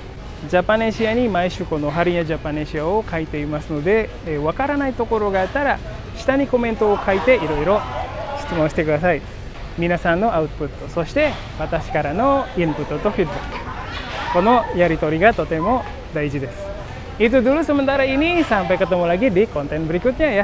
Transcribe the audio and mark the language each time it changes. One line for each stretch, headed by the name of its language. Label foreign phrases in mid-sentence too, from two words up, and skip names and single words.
Japanese: ジャパネシアに毎週このハリニャジャパネシアを書いていますので、分からないところがあったら下にコメントを書いていろいろ質問してください。皆さんのアウトプット、そして私からのインプットとフィードバック、このやり取りがとても大事です。
Indonesian: Itu dulu sementara ini, sampai ketemu lagi di konten berikutnya ya.